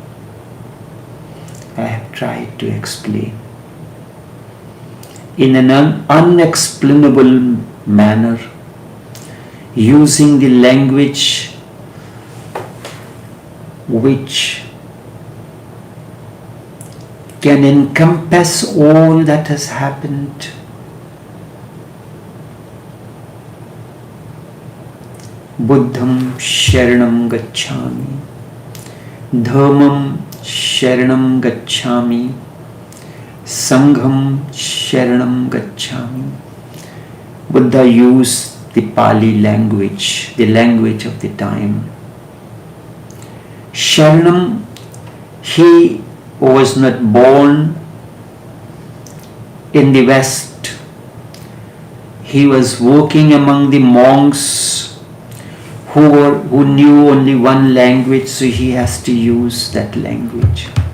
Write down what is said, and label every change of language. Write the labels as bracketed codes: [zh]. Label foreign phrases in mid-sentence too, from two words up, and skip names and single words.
[en] I have tried to explain in an unexplainable manner, using the language which can encompass all that has happened. [pi] Buddham sharanam gacchami, dharmam sharanam gacchami, sangham sharanam gacchami. [en] Buddha used the Pali language, the language of the time. Sharanam, he was not born in the West. He was working among the monks who knew only one language, so he has to use that language.